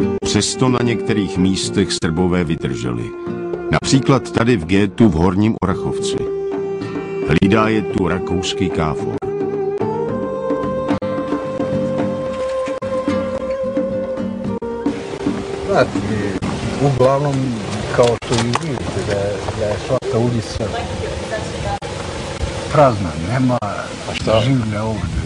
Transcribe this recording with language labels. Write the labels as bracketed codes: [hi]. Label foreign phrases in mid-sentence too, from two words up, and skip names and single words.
[cs] přesto na některých místech Srbové vydrželi. Například tady v gétu v Horním Orachovci. Hlídá je tu rakouský KFOR. [sr] Uglavnom, kao što i vidite, da je svaka ulica prazna, nema življa ovdje.